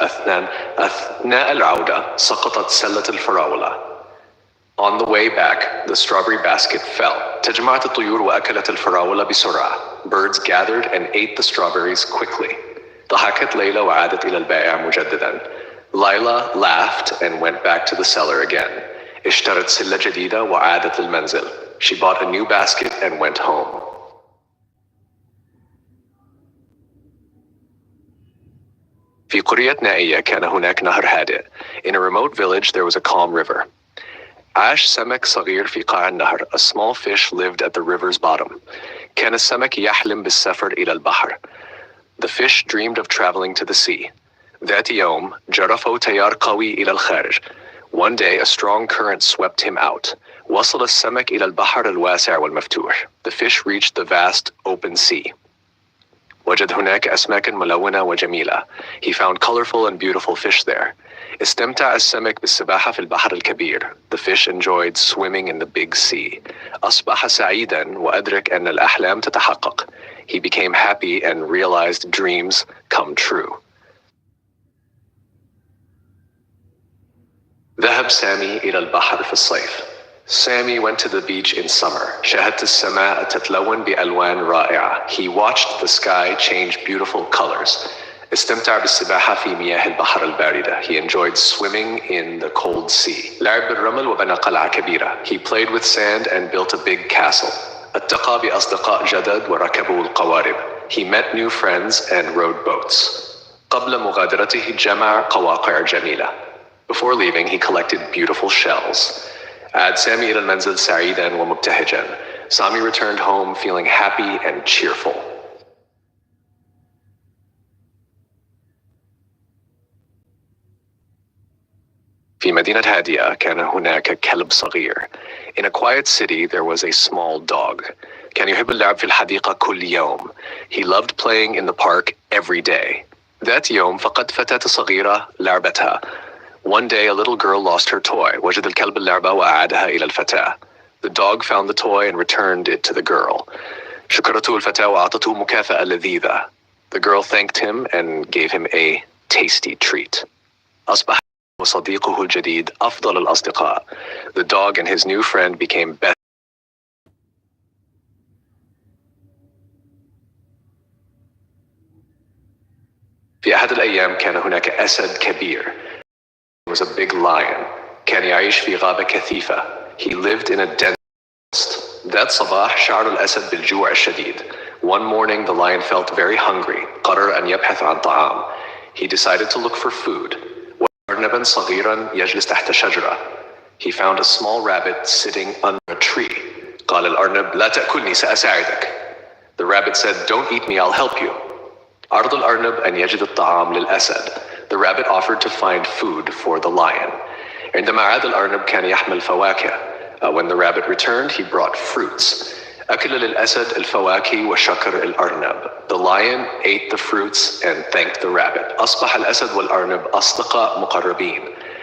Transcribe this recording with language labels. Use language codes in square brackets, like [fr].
[ar] أثناء العودة سقطت سلة الفراولة. [en] On the way back, the strawberry basket fell. [ar] تجمعت الطيور وأكلت الفراولة بسرعة. [en] Birds gathered and ate the strawberries quickly. [ar] ضحكت ليلى وعادت إلى البائع مجددا. [en] Lila laughed and went back to the seller again. [ar] اشترت سلة جديدة وعادت للمنزل. [en] She bought a new basket and went home. [ar] في قرية نائية كان هناك نهر هادئ. [en] In a remote village there was a calm river. [ar] عاش سمك صغير في قاع النهر. [en] A small fish lived at the river's bottom. [ar] كان السمك يحلم بالسفر إلى البحر. [en] The fish dreamed of traveling to the sea. [ar] ذات يوم جرفه تيار قوي إلى الخارج. [en] One day a strong current swept him out. [ar] وصل السمك إلى البحر الواسع والمفتوح. [en] The fish reached the vast open sea. [ar] وجد هناك أسماكا ملونة وجميلة. [en] He found colorful and beautiful fish there. [ar] استمتع السمك بالسباحة في البحر الكبير. [en] The fish enjoyed swimming in the big sea. [ar] أصبح سعيدا وأدرك أن الأحلام تتحقق. [en] He became happy and realized dreams come true. [ar] ذهب سامي إلى البحر في الصيف. [en] Sammy went to the beach in summer. [ar] شاهدت السماء تتلون بألوان رائعة. [en] He watched the sky change beautiful colors. [ar] استمتع بالسباحة في مياه البحر الباردة. [en] He enjoyed swimming in the cold sea. [ar] لعب بالرمل وبنى قلعة كبيرة. [en] He played with sand and built a big castle. [ar] التقى بأصدقاء جدد وركبوا القوارب. [en] He met new friends and rode boats. [ar] قبل مغادرته جمع قواقع جميلة. [en] Before leaving, he collected beautiful shells. [ar] عاد سامي إلى المنزل سعيدا ومبتهجا. [en] Sami returned home feeling happy and cheerful. [ar] في مدينة هادئة كان هناك كلب صغير. [en] In a quiet city there was a small dog. [ar] كان يحب اللعب في الحديقة كل يوم. [en] He loved playing in the park every day. [ar] ذات يوم فقد فتاة صغيرة لعبتها. [en] One day a little girl lost her toy. [ar] وجد الكلب اللعبة وأعادها إلى الفتاة. [en] The dog found the toy and returned it to the girl. [ar] شكرته الفتاة وأعطته مكافأة لذيذة. [en] The girl thanked him and gave him a tasty treat. [ar] أصبح وصديقه الجديد أفضل الأصدقاء. [en] The dog and his new friend became best. [ar] أحد الأيام كان هناك أسد كبير. [en] He was a big lion. [ar] كان يعيش في غابة كثيفة. [en] He lived in a dense forest. [ar] ذات صباح شعر الأسد بالجوع الشديد. [en] One morning the lion felt very hungry. [ar] قرر أن يبحث عن طعام. [en] He decided to look for food. [ar] أرنبا صغيرا يجلس تحت شجرة. [en] He found a small rabbit sitting under a tree. [ar] قال الأرنب لا تأكلني سأساعدك. [en] The rabbit said, don't eat me, I'll help you. [ar] عرض الأرنب أن يجد الطعام للأسد. [en] The rabbit offered to find food for the lion. [ar] عندما عاد الأرنب كان يحمل فواكه. [en] When the rabbit returned, he brought fruits. [ar] أكل للأسد الفواكه وشكر الأرنب. [en] The lion ate the fruits and thanked the rabbit. [ar] أصبح الأسد والأرنب أصدقاء مقربين.